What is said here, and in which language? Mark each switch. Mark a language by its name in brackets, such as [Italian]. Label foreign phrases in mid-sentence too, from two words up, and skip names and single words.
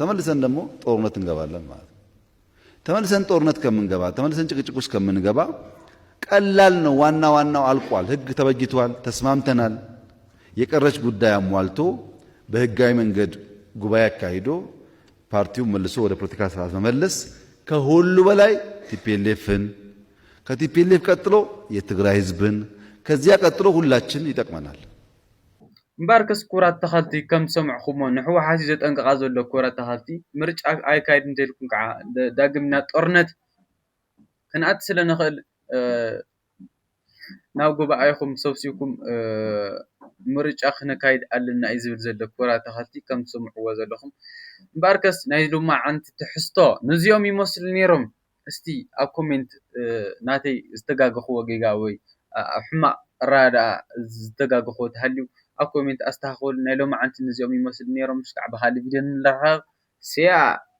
[Amharic] ተመልሰን ደግሞ ጦርነት እንገባለን ማለት ነው። ተመልሰን ጦርነት ከምንገባ ተመልሰን ጭቅጭቅ ውስጥ ከምንገባ ቀላል ነው። ዋናው አልቋል። ህግ ተበጅቷል። ተስማምተናል። የቀረች ጉዳይ አሟልቶ በህጋዊ መንገድ ጉባኤ አካሂዶ ፓርቲውን መልሶ ወደ ፖለቲካ ስርዓት መመለስ ከሁሉ በላይ ቲፒኤልኤፍን ከቲፒኤልኤፍ ቀጥሎ የትግራይ ህዝብን ከዚያ ቀጥሎ ሁላችን ይጠቅመናል። [Tigrinya] ባርከስ ኮራት ተኸቲ ከም ሰምዕኹሞ ንሕወሓት ዘጠንቅቃ ዘሎ ኮራት ተኸቲ ምርጫ ኣይካይድ እንተልኩም ከዓ ዳግምና ጦርነት ክንኣት ስለንኽእል ናብ ጉባኤኹም ሰብሲብኩም ምርጫ ክነካይድ ኣለና እዩ ዝብል ዘሎ ኮራት ተኸቲ ከም ሰምዕዎ ዘለኹም። ባርከስ ናይ ሎማዓንቲ ትሕዝቶ ነዚኦም ይመስሉ ነይሮም። እስቲ ኣብ ኮሜንት ናተይ ዝተጋገኽዎ ጌጋ ወይ ሕማቕ ራዳ ዝተጋገኽዎ ተሃልዩ ኣብ ኮሜንት ኣስተኻኽሉ። ናይ ሎማዓንቲ ነዚኦም ይመስሉ ነይሮም። ክሳዕ ብኻልእ ቪድዮ ንራኸብ። ስያ